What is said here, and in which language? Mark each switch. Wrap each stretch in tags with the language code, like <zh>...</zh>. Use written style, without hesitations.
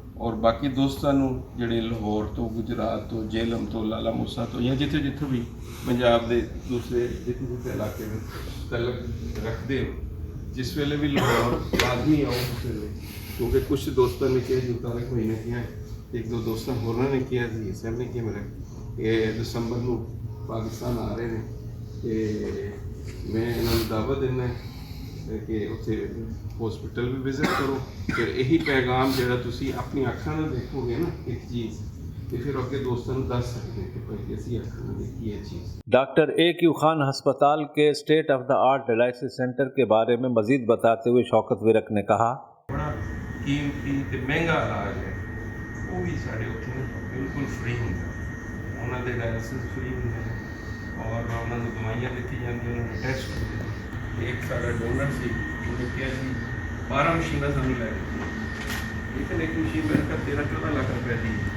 <pa>ਔਰ ਬਾਕੀ ਦੋਸਤਾਂ ਨੂੰ ਜਿਹੜੇ ਲਾਹੌਰ ਤੋਂ, ਗੁਜਰਾਤ ਤੋਂ, ਜੇਹਲਮ ਤੋਂ, ਲਾਲਾ ਮੂਸਾ ਤੋਂ ਜਾਂ ਜਿੱਥੇ ਵੀ ਪੰਜਾਬ ਦੇ ਦੂਸਰੇ ਜਿੱਥੇ ਇਲਾਕੇ ਵਿੱਚ ਤਲਕ ਰੱਖਦੇ ਹੋ, ਜਿਸ ਵੇਲੇ ਵੀ ਲਾਹੌਰ ਲਾਜ਼ਮੀ ਆਓ ਉਸ ਵੇਲੇ, ਕਿਉਂਕਿ ਕੁਛ ਦੋਸਤਾਂ ਨੇ ਕਿਹਾ ਜੀ ਤਾਰਿਕ ਭਾਈ ਨੇ ਕਿਹਾ, ਇੱਕ ਦੋ ਦੋਸਤਾਂ ਹੋਰਾਂ ਨੇ ਕਿਹਾ ਸੀ, ਸਭ ਨੇ ਕਿਹਾ ਮੇਰਾ ਇਹ ਦਸੰਬਰ ਨੂੰ ਪਾਕਿਸਤਾਨ ਆ ਰਹੇ ਨੇ ਤੇ ਮੈਂ ਇਹਨਾਂ ਨੂੰ ਦਾਅਵਤ ਦਿੰਦਾ ਕਿ ਉੱਥੇ ਹਸਪੀਟਲ ਵੀ ਵਿਜ਼ਿਟ ਕਰੋ। ਫਿਰ ਇਹੀ ਪੈਗਾਮ ਜਿਹੜਾ ਤੁਸੀਂ ਆਪਣੀ ਅੱਖਾਂ ਨਾਲ ਦੇਖੋਗੇ ਨਾ ਇੱਕ ਚੀਜ਼, ਤੇ ਫਿਰ ਅੱਗੇ ਦੋਸਤਾਂ ਨੂੰ ਦੱਸ ਸਕਦੇ ਕਿ ਭਾਈ ਅਸੀਂ ਅੱਖਾਂ ਨਾਲ ਦੇਖੀ ਇਹ ਚੀਜ਼।</pa> <hi>डॉक्टर AQ खान हस्पताल के state of the art dialysis centre के बारे में मजीद बताते हुए शौकत विरक ने कहा बड़ा कीमती</hi> <pa>ਤੇ ਮਹਿੰਗਾ ਇਲਾਜ ਹੈ, ਉਹ ਵੀ ਸਾਡੇ ਉੱਥੇ ਬਿਲਕੁਲ ਫ੍ਰੀ ਹੁੰਦਾ, ਉਹਨਾਂ ਦੇ ਡਾਇਲਿਸਿਸ ਫ੍ਰੀ ਹੁੰਦੇ ਨੇ ਔਰ ਉਹਨਾਂ ਨੂੰ ਦਵਾਈਆਂ ਦਿੱਤੀ ਜਾਂਦੀਆਂ, ਉਹਨਾਂ ਨੂੰ ਟੈਸਟ ਹੁੰਦੇ ਨੇ। ਇੱਕ ਸਾਡਾ ਡੋਨਰ ਸੀ, ਉਹਨੇ ਕਿਹਾ ਜੀ 12 ਮਸ਼ੀਨਾਂ ਸਾਨੂੰ ਲੈ ਕੇ, ਇੱਕ ਮਸ਼ੀਨ ਮੇਰੇ ਕੋਲ 13-14 ਲੱਖ ਰੁਪਏ ਦੀ</pa>